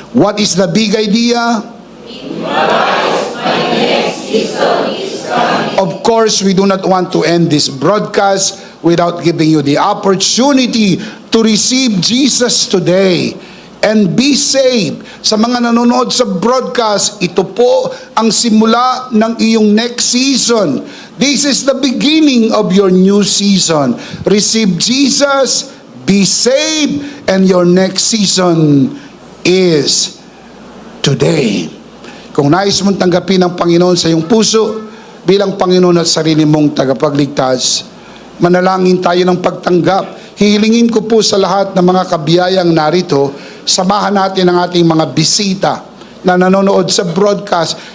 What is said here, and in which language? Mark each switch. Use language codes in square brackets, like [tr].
[en] What is the big idea? In Christ, my next season is coming. Of course, we do not want to end this broadcast without giving you the opportunity to receive Jesus today and be saved. [tl] Sa mga nanonood sa broadcast, ito po ang simula ng iyong next season. [en] This is the beginning of your new season. Receive Jesus, be saved, and your next season is today. [tl] Kung nais mong tanggapin ang Panginoon sa iyong puso bilang Panginoon at sarili mong tagapagligtas, manalangin tayo ng pagtanggap. Hihilingin ko po sa lahat ng mga kabiyayang narito, samahan natin ang ating mga bisita na nanonood sa broadcast.